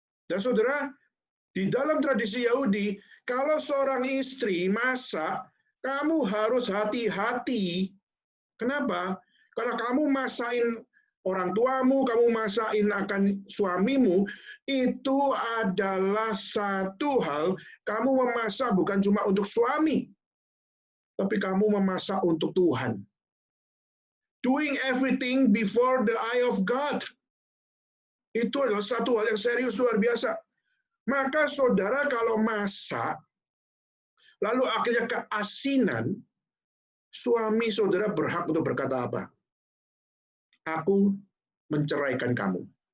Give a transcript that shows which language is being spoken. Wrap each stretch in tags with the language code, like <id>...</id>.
<id>Dan saudara, di dalam tradisi Yahudi, kalau seorang istri masak, kamu harus hati-hati. Kenapa? Karena kamu masakin orang tuamu, kamu masakin akan suamimu, itu adalah satu hal, kamu memasak bukan cuma untuk suami, tapi kamu memasak untuk Tuhan.</id> <en>Doing everything before the eye of God.</en> <id>Itu adalah satu hal yang serius luar biasa. Maka saudara kalau masak, lalu akhirnya keasinan, suami saudara berhak untuk berkata apa? Aku menceraikan kamu.</id>